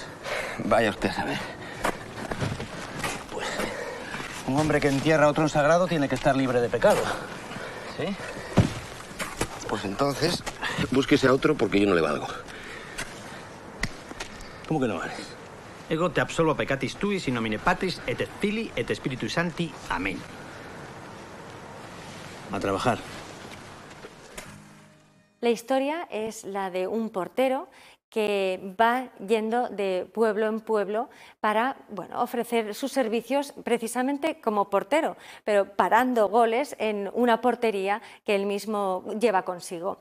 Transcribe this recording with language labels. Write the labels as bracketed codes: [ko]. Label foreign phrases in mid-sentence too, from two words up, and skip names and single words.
[es] Vaya usted a saber. Pues un hombre que entierra a otro en sagrado tiene que estar libre de pecado. ¿Sí? Pues entonces, búsquese a otro porque yo no le valgo. ¿Cómo que no vales? [la] Ego te absolvo peccatis tuis in nomine Patris et Filii et Spiritui Sancti. [es] Amén. A trabajar. La historia es la de un portero que va yendo de pueblo en pueblo para ofrecer sus servicios precisamente como portero, pero parando goles en una portería que él mismo lleva consigo.